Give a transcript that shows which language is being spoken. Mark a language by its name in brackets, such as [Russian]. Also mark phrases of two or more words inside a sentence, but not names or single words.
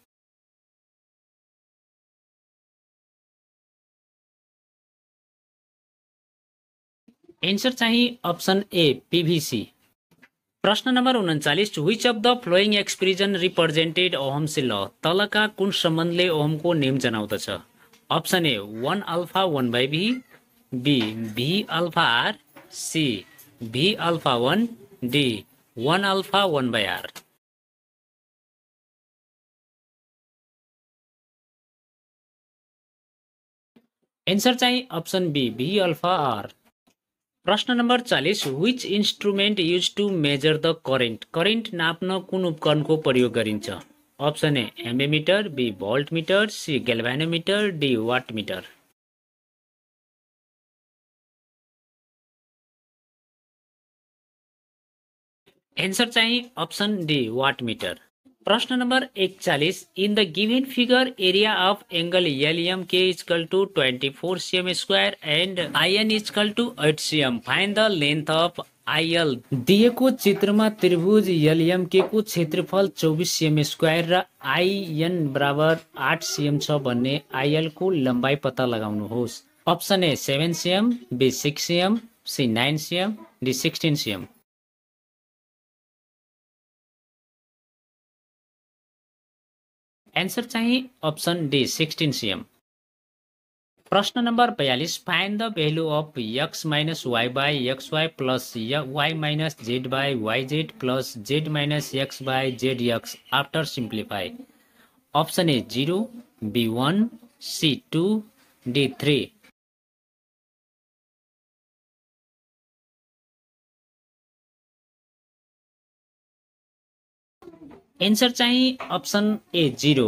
[English] एन्सर चाहिँ option A PVC. [Nepali] प्रश्न नम्बर 39, [English] which of the following expression represented Ohm's ल? [Nepali] तलका कुन सम्बन्धले ओहमको नियम जनाउँदछ? [English] option A 1 alpha 1 by V, B V alpha R, C V alpha 1, D 1 alpha 1 by R. एन्सर चाहिँ option B V alpha R. [Nepali] प्रश्न नम्बर 40, [English] which instrument use to measure the current? [Nepali] करेन्ट नाप्न कुन उपकरणको प्रयोग गरिन्छ? [English] option A ammeter, B voltmeter, C galvanometer, D watt meter. एन्सर चाहिँ option D watt meter. [Nepali] प्रश्न नम्बर 41, [English] in the given figure area of angle LMK equal to 24 cm square and IN equal to 8 cm, find the length of IL. [Nepali] दिएको चित्रमा त्रिभुज LMK को क्षेत्रफल 24 [English] cm square [Nepali] र IN बराबर 8 cm छ भन्ने IL को लम्बाइ पत्ता लगाउनुहोस्। [English] option A 7 cm, B 6 cm, C 9 cm, D 16 cm. एन्सर चाहिँ option D 16 cm. [Nepali] प्रश्न नम्बर 42 [English] find the value of x minus y by xy plus y minus z by yz plus z minus x by zx after simplify. option A 0, B 1, C 2, D 3. एन्सर चाहिँ option A 0.